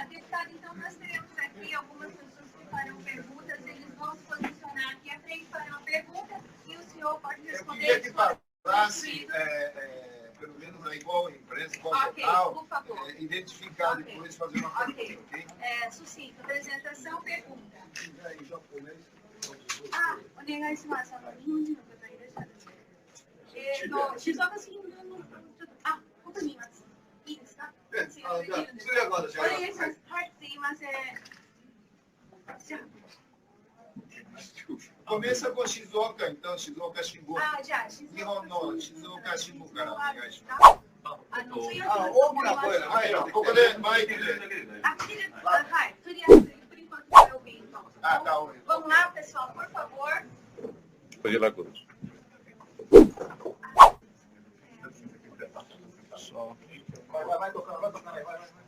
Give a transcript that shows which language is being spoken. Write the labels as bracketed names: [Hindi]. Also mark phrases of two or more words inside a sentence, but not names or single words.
[Portuguese] Deputado, então nós teremos aqui algumas pessoas que farão perguntas, eles vão se posicionar aqui à frente, farão perguntas e o senhor pode responder. Eu queria que falasse, pelo menos aí qual empresa, qual local, por favor. Identificar depois e fazer uma pergunta, ok? Sucinto, apresentação, pergunta. [Japanese] お願いします。日本人の方いらっしゃるので。静岡市のちょっと、ここにいます。いいですか？お願いします。はい、すいません。じゃあ。 [Portuguese] Começa com Shizuoka, então, Shizuoka Shibu. [Japanese] じゃあ、日本のShizuoka Shibuからお願いします。大きな声で、はい、ここでマイクで。はい、とりあえず、 [Portuguese] por enquanto está ouvindo. Tá ouvindo. Vamos lá, pessoal, por favor. Pode ir lá, Cruz. Vai tocando aí, vai.